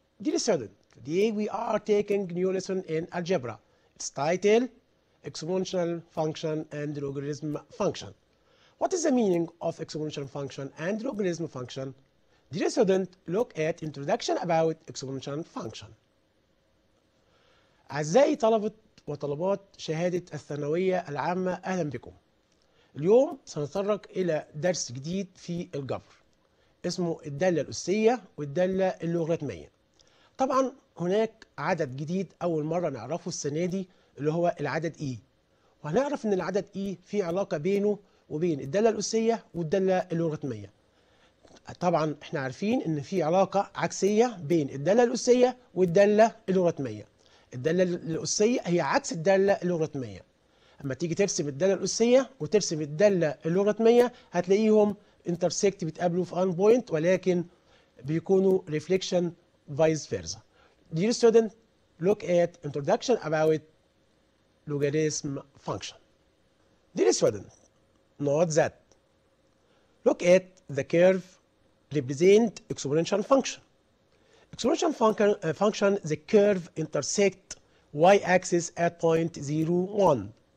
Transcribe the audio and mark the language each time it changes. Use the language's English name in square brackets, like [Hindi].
[English] Dear student, today we are taking new lesson in algebra. Its title, exponential function and logarithm function. What is the meaning of exponential function and logarithm function? Dear student, look at introduction about exponential function. [Arabic] أعزائي طلبة وطلبات شهادة الثانوية العامة، أهلا بكم. اليوم سنتطرق إلى درس جديد في الجبر اسمه الدالة الأسية والدالة اللوغاريتمية. طبعا هناك عدد جديد أول مرة نعرفه السنة دي اللي هو العدد إي، وهنعرف إن العدد إي في علاقة بينه وبين الدالة الأسية والدالة اللوغاريتمية. طبعا احنا عارفين إن في علاقة عكسية بين الدالة الأسية والدالة اللوغاريتمية. الدالة الأسية هي عكس الدالة اللوغاريتمية. اما تيجي ترسم الدالة الأسية وترسم الدالة اللوغاريتمية هتلاقيهم انترسكت، بيتقابلوا في ان بوينت، ولكن بيكونوا ريفليكشن فايس فيرسا. [English] Dear student, look at introduction about logarithm function. Dear student, note that look at the curve represent exponential function. Exponential function, the curve intersect y-axis at point 0, 1.